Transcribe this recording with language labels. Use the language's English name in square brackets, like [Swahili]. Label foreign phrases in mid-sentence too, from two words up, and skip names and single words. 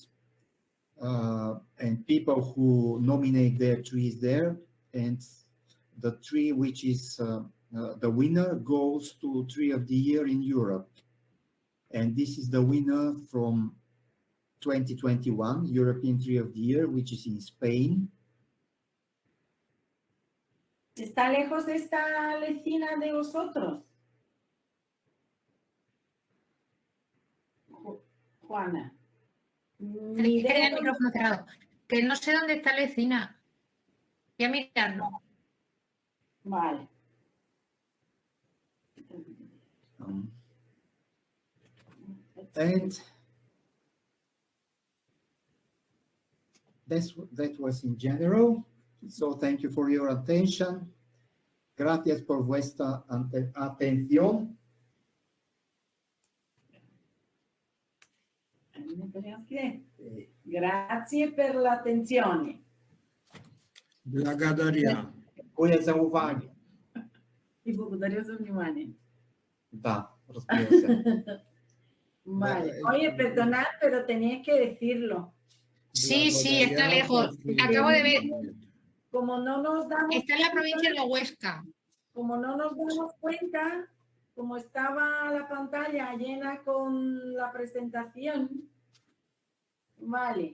[English] And people who nominate their trees there. And the tree which is the winner goes to Tree of the Year in Europe. And this is the winner from 2021, European Tree of the Year, which is in Spain. [Spanish] ¿Está lejos esta vecina de vosotros? Juana. Tenéis que tener el micrófono cerrado. Que no sé dónde está la vecina. Voy a mirarlo. Vale. [English] And that was in general. So thank you for your attention. [Spanish] Gracias por vuestra atención. [Italian] Grazie per l'attenzione. [Bulgarian] Благодаря. [Polish] Dziękuję za uwagę. [Russian] И благодарю за внимание. [Bulgarian] Да, разбира се. [Spanish] Vale. Oye, perdonad, pero tenías que decirlo. Sí, sí, está lejos. Acabo de ver. Como no nos damos Está en la provincia de Huesca. Como no nos damos cuenta, como estaba la pantalla llena con la presentación, vale.